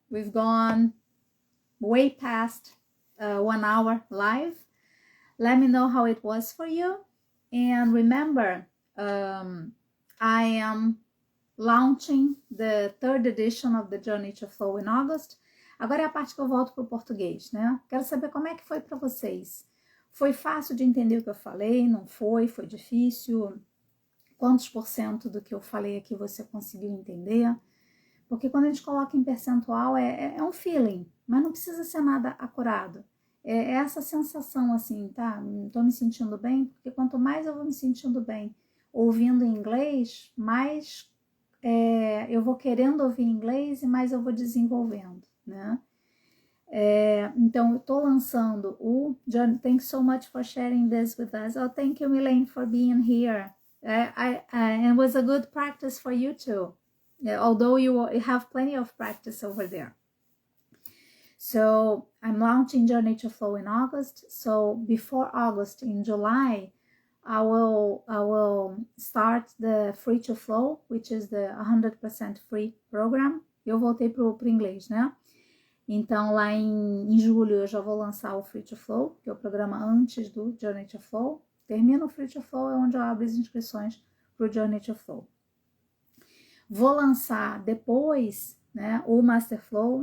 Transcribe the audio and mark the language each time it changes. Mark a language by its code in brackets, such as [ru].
[en] We've gone way past 1 hour live. Let me know how it was for you. And remember, I am launching the 3rd edition of the Journey to Flow in August. [pt] Agora é a parte que eu volto para o português, né? Quero saber como é que foi para vocês. Foi fácil de entender o que eu falei? Não foi? Foi difícil? Quantos % do que eu falei aqui você conseguiu entender? Porque quando a gente coloca em percentual é um feeling, mas não precisa ser nada acurado. É essa sensação assim, tá? Não tô me sentindo bem, porque quanto mais eu vou me sentindo bem ouvindo em inglês, mais eu vou querendo ouvir em inglês e mais eu vou desenvolvendo, né? Então, eu tô lançando o John. [en] Thanks so much for sharing this with us. Oh, thank you, Milene, for being here. It was a good practice for you too, although you have plenty of practice over there. So I'm launching Journey to Flow in August. So before August, in July, I will start the Free to Flow, which is the 100% free program. [pt] Eu voltei pro inglês, né? Então, lá em julho, eu já vou lançar o Free to Flow, que é o programa antes do Journey to Flow. Termina o Free to Flow, é onde eu abro as inscrições pro Journey to Flow. Vou lançar depois, né, o Master Flow.